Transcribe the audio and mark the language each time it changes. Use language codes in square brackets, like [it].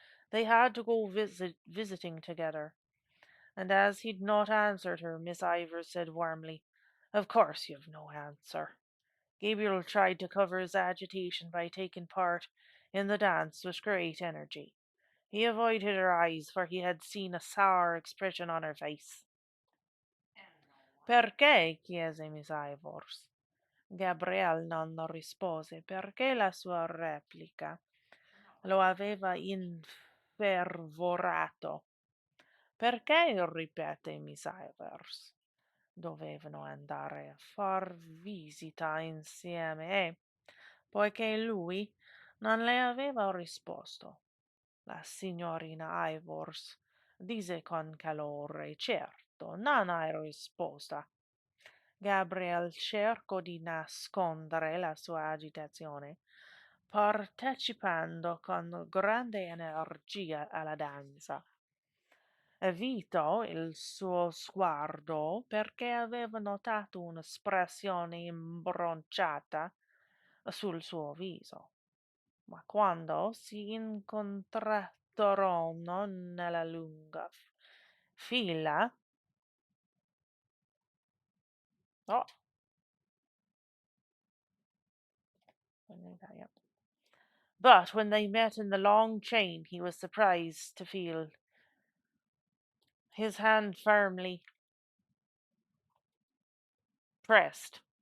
[en] They had to go visiting together. And as he'd not answered her, Miss Ivers said warmly, "Of course you've no answer." Gabriel tried to cover his agitation by taking part in the dance with great energy. He avoided her eyes, for he had seen a sour expression on her face. [it] Perché? Chiese Miss Ivors. Gabriel non rispose perché la sua replica lo aveva infervorato. Perché? Ripete Miss Ivors. Dovevano andare a far visita insieme e, poiché lui non le aveva risposto, la signorina Ivors disse con calore: Certo, non hai risposta. Gabriel cercò di nascondere la sua agitazione, partecipando con grande energia alla danza. Evitò il suo sguardo perché aveva notato un'espressione imbronciata sul suo viso. Ma quando si incontrarono nella lunga fila, [en] oh, but when they met in the long chain, he was surprised to feel his hand firmly pressed.